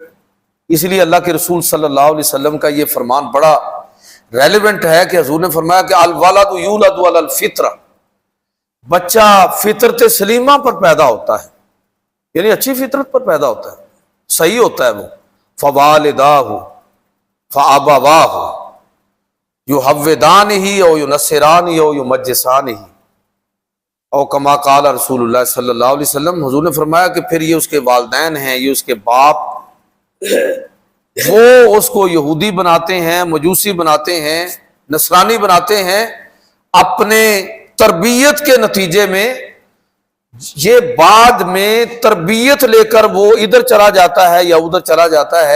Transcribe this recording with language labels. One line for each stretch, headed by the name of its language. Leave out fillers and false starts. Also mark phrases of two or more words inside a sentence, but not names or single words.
Urdu: اس لیے اللہ کے رسول
Arabic: صلی اللہ علیہ وسلم
Urdu: کا یہ فرمان بڑا ریلیونٹ ہے کہ حضور نے فرمایا کہ
Arabic: الولد یولد علی الفطرہ،
Urdu: بچہ فطرت سلیمہ پر پیدا ہوتا ہے، یعنی اچھی فطرت پر پیدا ہوتا ہے، صحیح ہوتا ہے وہ۔
Arabic: فوالداہ فابواہ یحودانہ او ینصرانہ او یمجسانہ، او کما قال رسول اللہ صلی اللہ علیہ وسلم،
Urdu: حضور نے فرمایا کہ پھر یہ اس کے والدین ہیں، یہ اس کے باپ، وہ اس کو یہودی بناتے ہیں، مجوسی بناتے ہیں، نصرانی بناتے ہیں، اپنے تربیت کے نتیجے میں یہ بعد میں تربیت لے کر وہ ادھر چلا جاتا ہے یا ادھر چلا جاتا ہے۔